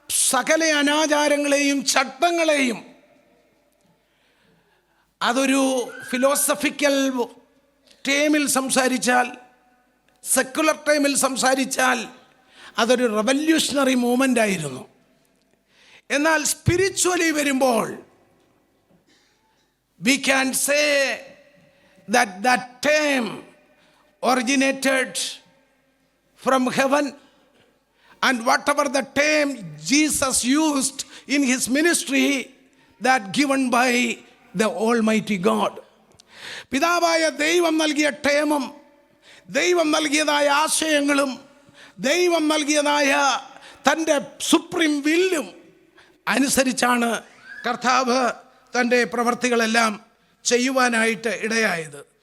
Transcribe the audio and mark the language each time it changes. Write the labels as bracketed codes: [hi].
[ml] സകല അനാചാരങ്ങളെയും ചട്ടങ്ങളെയും അതൊരു ഫിലോസഫിക്കൽ ടേമിൽ സംസാരിച്ചാൽ, സെക്കുലർ ടൈമിൽ സംസാരിച്ചാൽ അതൊരു റെവല്യൂഷണറി മൂവ്മെൻ്റ് ആയിരുന്നു. എന്നാൽ സ്പിരിച്വലി വരുമ്പോൾ [en] we can say that that term originated from heaven, and whatever the term Jesus used in his ministry, that given by the Almighty God. [ml] പിതാവായ ദൈവം നൽകിയ ടേമും ദൈവം നൽകിയതായ ആശയങ്ങളും ദൈവം നൽകിയതായ തൻ്റെ സുപ്രീം വില്ലും അനുസരിച്ചാണ് കർത്താവ് തൻ്റെ പ്രവർത്തികളെല്ലാം ചെയ്യുവാനായിട്ട് ഇടയായത്.